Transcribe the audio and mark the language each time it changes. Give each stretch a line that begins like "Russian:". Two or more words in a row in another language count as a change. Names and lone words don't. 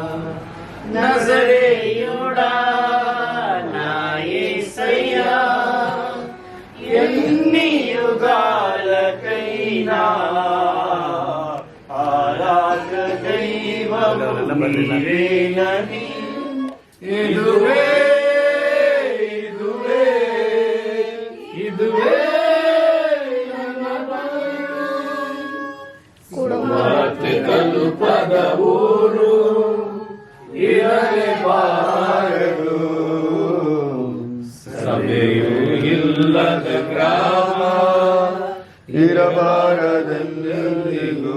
Telugu: నజరేయుడా నా యేసయ్యా, ఎన్ని యుగాలకైనా ఆరాధ దైవము నీవేనని.
Kannada: ಇದುವೆ ಇದುವೆ ಇದುವೆ ಕುಮಾರತೆ ತಲುಪದ ಊರು ಇರಲೇಬಾರದು, ಸಭೆಯು ಇಲ್ಲದ ಗ್ರಾಮ ಇರಬಾರದೆಂದಿಗೂ.